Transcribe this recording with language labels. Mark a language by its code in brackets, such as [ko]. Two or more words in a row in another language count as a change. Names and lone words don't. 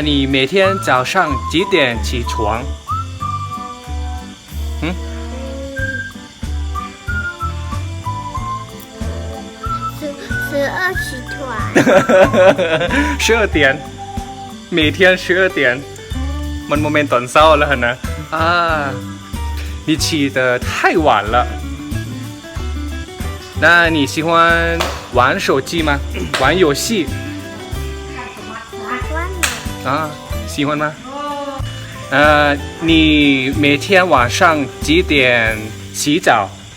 [zh] 你每天早上几点起床？12起床。 12点，每天12点。 [th] มันโมเมนต์ตอนเช้าแล้วนะ [zh] 你起得太晚了。那你喜欢玩手机吗？玩游戏？喜欢吗？你每天晚上几点洗澡？